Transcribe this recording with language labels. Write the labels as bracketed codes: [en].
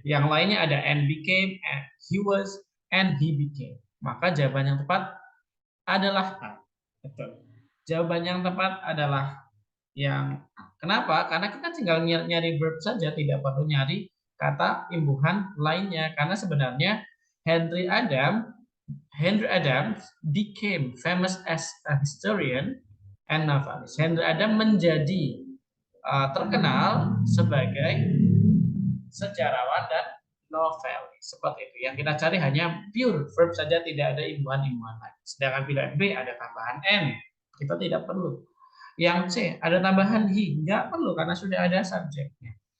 [id] Yang lainnya ada [en] and became, and he was, and he became. [id] Maka jawaban yang tepat adalah A. Betul. Jawaban yang tepat adalah yang A. Kenapa? Karena kita tinggal nyari verb saja, tidak perlu nyari kata imbuhan lainnya. Karena sebenarnya [en] Henry Adams became famous as a historian and novelist. [id] Henry Adams menjadi terkenal sebagai sejarawan dan novelis. Seperti itu. Yang kita cari hanya pure verb saja, tidak ada imbuhan-imbuhan lain. Sedangkan pilihan B ada tambahan N, kita tidak perlu. Yang C ada tambahan he, nggak perlu karena sudah ada subjeknya.